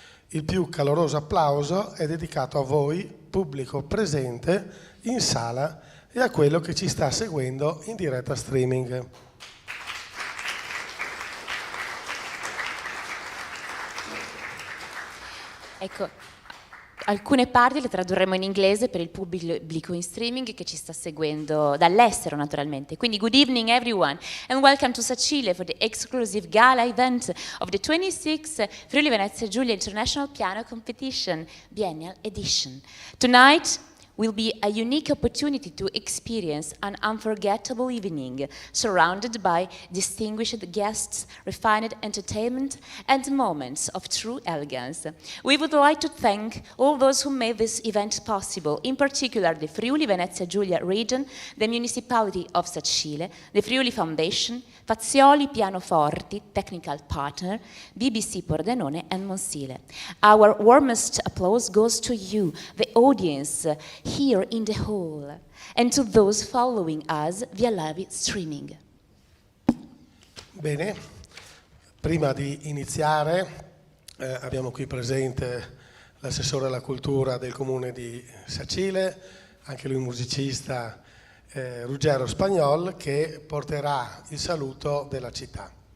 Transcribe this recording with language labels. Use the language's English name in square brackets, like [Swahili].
[Italian] Il più caloroso applauso è dedicato a voi, pubblico presente in sala, e a quello che ci sta seguendo in diretta streaming. Ecco, alcune parti le tradurremo in inglese per il pubblico in streaming che ci sta seguendo dall'estero naturalmente. Quindi [English] good evening everyone and welcome to Sacile for the exclusive gala event of the 26th Friuli Venezia Giulia International Piano Competition Biennial Edition. Tonight will be a unique opportunity to experience an unforgettable evening, surrounded by distinguished guests, refined entertainment, and moments of true elegance. We would like to thank all those who made this event possible, in particular the Friuli Venezia Giulia region, the municipality of Sacile, the Friuli Foundation, Fazioli Pianoforti, technical partner, BBC Pordenone and Monsile. Our warmest applause goes to you, the audience here in the hall, and to those following us via live streaming. [Italian] Bene, prima di iniziare abbiamo qui presente l'assessore alla cultura del comune di Sacile, anche lui musicista, Ruggero Spagnol, che porterà il saluto della città.